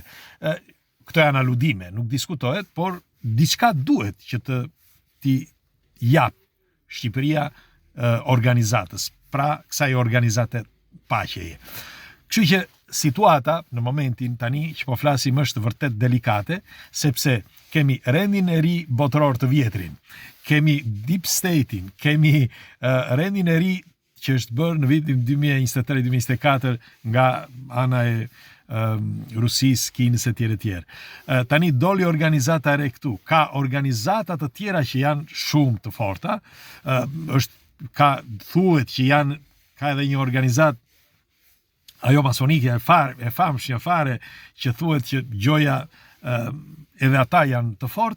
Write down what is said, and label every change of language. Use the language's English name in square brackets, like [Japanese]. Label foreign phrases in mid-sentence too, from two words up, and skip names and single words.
[Albanian] Këto janë aludime, nuk diskutohet, por diçka duhet që t'i jap Shqipëria organizatës, pra kësaj organizate paqeje. Kështu që situata në momentin tani që po flasim është vërtet delikate, sepse kemi rendin e ri botëror të vjetrin, kemi [English] deep state- [Albanian] in, kemi rendin e ri që është bërë në vitin 2023-2024 nga ana e Rusis, Kinës e tjerë. Tani doli organizata re këtu, ka organizata të tjera që janë shumë të forta, thuhet që ka edhe një organizat ajo masonike e famshme fare që thuhet që gjoja edhe ata janë të fort.